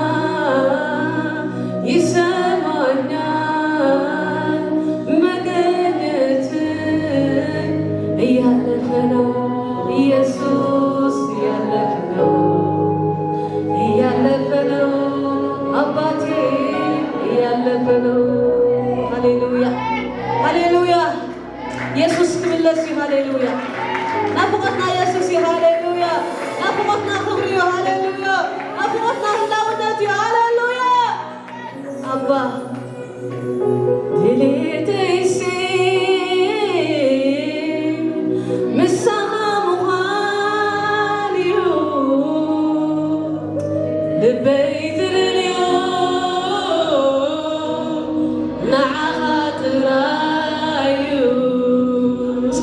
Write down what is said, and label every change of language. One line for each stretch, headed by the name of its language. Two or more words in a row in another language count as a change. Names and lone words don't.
Amharic: ይሰማኛል መገኘት እያለፈ ነው ኢየሱስ እያለፈ ነው እያለፈ ነው አባቴ እያለፈ ነው ሃሌሉያ ሃሌሉያ ኢየሱስ ክብለስ ሃሌሉያ ናፍቆትና ኢየሱስ ሃሌሉያ ናፍቆትና ክብሪ ሃሌሉያ ናፍቆትና ህላውነት ሃሌሉያ አባ
Tigrinya: ድሌተይሲ ምሳኻ ምዃን እዩ ልበይ ዝደልዮ ንዓኻ ጥራይ እዩ እስኪ